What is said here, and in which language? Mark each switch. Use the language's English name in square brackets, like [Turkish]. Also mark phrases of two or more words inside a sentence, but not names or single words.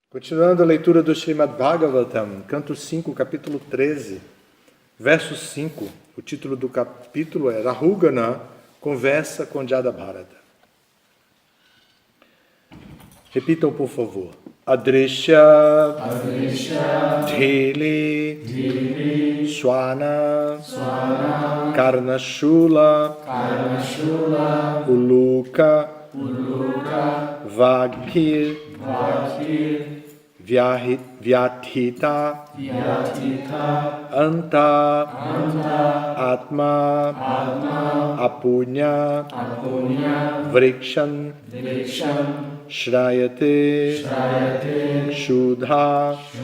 [Portuguese] Continuando a leitura do Srimad Bhagavatam, canto 5, capítulo 13, verso 5. O título do capítulo é Rahugana, conversa com Jadabharata. Repitam, por favor. [Sanskrit] Adrisha, Dhili, Swana, Karnashula, Uluka, Vaghir, Vyathita, Anta, Atma, Apunya, Vrikshan, Shrayate, Shudha,